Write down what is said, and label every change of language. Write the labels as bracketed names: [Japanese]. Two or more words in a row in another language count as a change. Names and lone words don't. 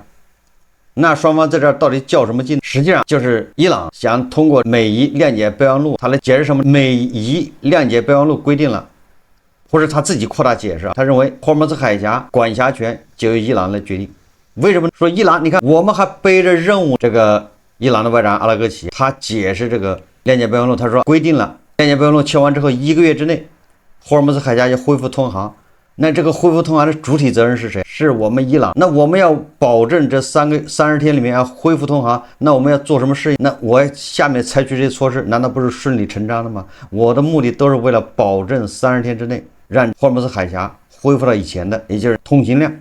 [Chinese] 那雙方在這兒到底較什麼勁？實際上就是伊朗想通過美伊諒解備忘錄，他來解釋什麼美伊諒解備忘錄規定了，或者他自己擴大解釋。他認為霍爾木茲海峽管轄權就由伊朗來決定。為什麼說伊朗？你看我們還背着任務，這個伊朗的外長阿拉格齊他解釋這個諒解備忘錄，他說規定了諒解備忘錄簽完之後1個月之內，霍爾木茲海峽要恢復通航。那這個恢復通航的主體責任是誰？是我們伊朗。那我們要保證這30天裡面要恢復通航，那我們要做什麼事情？那我下面採取這些措施，難道不是順理成章的嗎？我的目的都是為了保證30天之內讓霍爾木茲海峽恢復到以前的，也就是通行量。